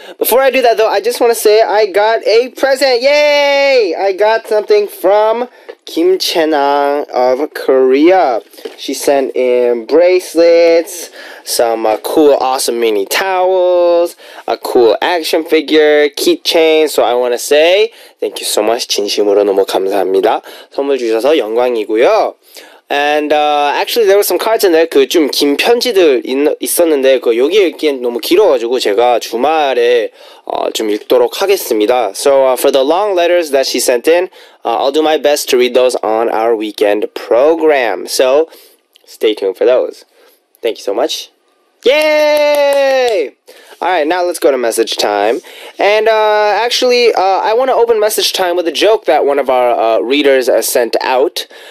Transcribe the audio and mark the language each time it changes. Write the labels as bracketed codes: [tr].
[en] Before I do that though, I just want to say I got a present. Yay! I got something from Kim Chenang of Korea. She sent in bracelets, some cool awesome mini towels, a cool action figure, keychain. So I want to say thank you so much. [ko] 진심으로 너무 감사합니다. 선물 주셔서 영광이고요. [en] And actually there were some cards in there. [ko] 그 좀 긴 편지들 있었는데 그 여기 읽기엔 너무 길어가지고 제가 주말에 좀 읽도록 하겠습니다. [en] So for the long letters that she sent in, I'll do my best to read those on our weekend program. So stay tuned for those. Thank you so much. Yay! Alright, now let's go to message time. And actually, I want to open message time with a joke that one of our readers sent out.